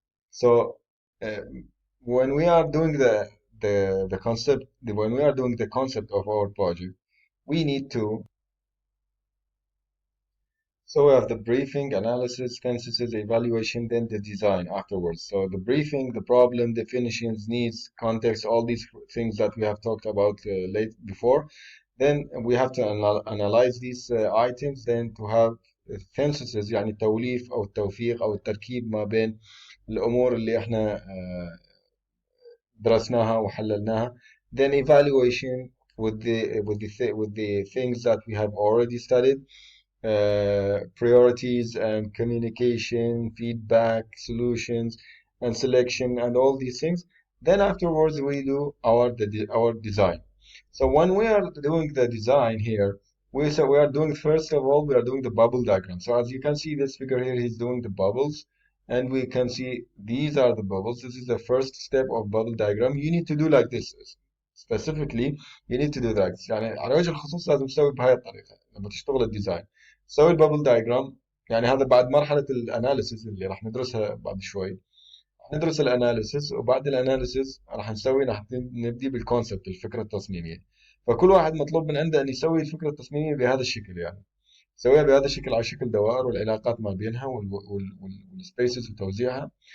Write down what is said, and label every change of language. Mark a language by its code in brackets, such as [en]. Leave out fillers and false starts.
[en] So uh, when we are doing the concept, when we are doing the concept of our project, we need to, so we have the briefing, analysis, synthesis, evaluation, then the design afterwards. So the briefing, the problem, definitions, needs, context, all these things that we have talked about late before. Then we have to analyze these items, then to have synthesis [ar] يعني التوليف أو التوفيق أو التركيب ما بين الأمور اللي احنا درسناها وحللناها. [en] Then evaluation with the things that we have already studied, priorities and communication, feedback, solutions, and selection, and all these things. Then afterwards we do our design. So when we are doing the design here, we are doing, first of all, we are doing the bubble diagram. So as you can see this figure here, he's doing the bubbles, and we can see these are the bubbles. This is the first step of bubble diagram. You need to do like this specifically. You need to do that. [ar] يعني على وجه الخصوص لازم تسوي بهاي الطريقة لما تشتغل الديزاين. سوي البابل دايجرام. يعني هذا بعد مرحلة الاناليسيس اللي راح ندرسها بعد شوي. ندرس الاناليسيس، وبعد الاناليسيس راح نبدي بالكونسبت، الفكرة التصميمية. فكل واحد مطلوب من عنده ان يسوي الفكرة التصميمية بهذا الشكل، يعني يسويها بهذا الشكل على شكل دوائر والعلاقات ما بينها والسبيسز وتوزيعها.